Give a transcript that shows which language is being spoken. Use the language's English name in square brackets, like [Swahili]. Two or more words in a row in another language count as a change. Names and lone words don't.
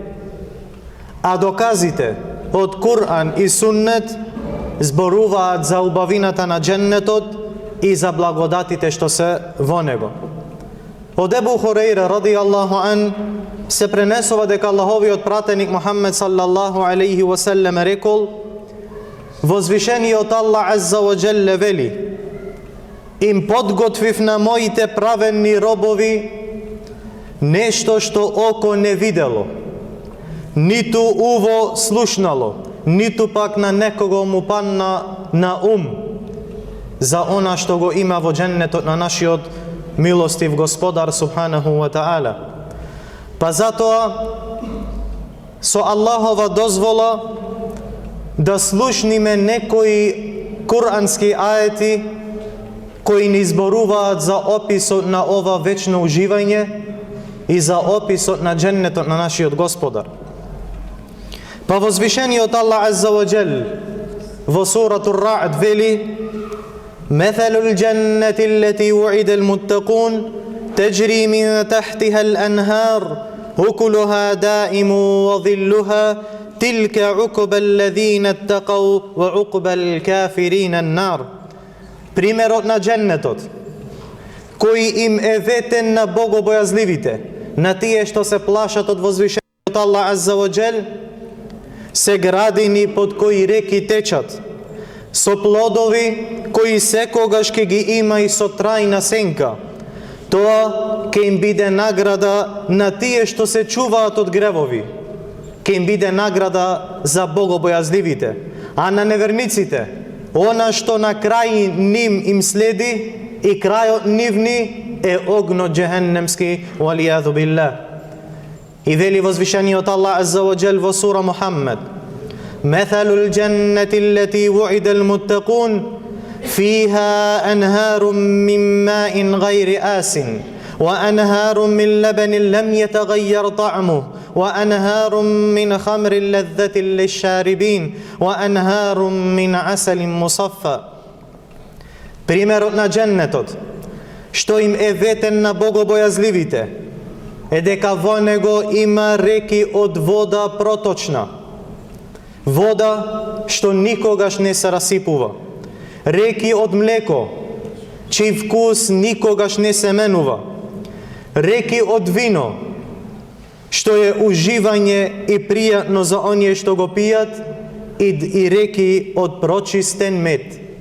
[Macedonian] А доказите од Кур'ан и Суннет зборуваат за убавината на дженнетот и за благодатите што се во него. Од Ебу Хурейра [Arabic] رضي الله عن [Macedonian] се пренесува дека Аллаховиот пратеник Мухаммед [Arabic] صلى الله عليه وسلم [Macedonian] рекол: возвишениот Аллах [Arabic] عز وجل [Macedonian] вели: им подготвив на моите праведни робови нешто што око не видело, ниту уво слушнало, ниту пак на некого му падна на ум, за она што го има во дженнетот на нашиот милостив Господар [Arabic] سبحانه وتعالى. [Macedonian] Па затоа со Аллахова дозвола да слушниме некои курански аети кои ни зборуваат за описот на ова вечно уживање и за описот на дженнетот на нашиот Господар. Па возвишениот Аллах [Arabic] عز وجل [Macedonian] во [Arabic] سورة الرعد [Macedonian] вели: [Arabic] مثل الجنة التي وعد المتقون تجري من تحتها الأنهار أكلها دائم وظلها تلك عقبى الذين اتقوا وعقبى الكافرين النار. [Macedonian] Примерот на дженнетот, кој им е ветен на богобојазливите, на тие што се плашат од возвишениот Аллах [Arabic] عز وجل, [Macedonian] се градини под кои реки течат, со плодови кои секогаш ке ги има и со трајна сенка. Тоа ке им биде награда на тие што се чуваат од гревови, ке им биде награда за богобојазливите, а на неверниците она што на крај ним им следи и крајот нивни е огно джехеннемски, [Arabic] والعياذ بالله. [Macedonian] И вели возвишениот Аллах [Arabic] عز وجل [Macedonian] во сура Мухаммед: [Arabic] مثل الجنة التي وعد المتقون فيها أنهار من ماء غير آسن وأنهار من لبن لم يتغير طعمه وأنهار من خمر لذة للشاربين وأنهار من عسل مصفى. [Macedonian] Примерот на дженнетот, што им е ветен на богобојазливите, е дека во него има реки од вода проточна, вода што никогаш не се расипува, реки од млеко, чиј вкус никогаш не се менува, реки од вино, што е уживање и пријатно за оние што го пијат, и реки од прочистен мед.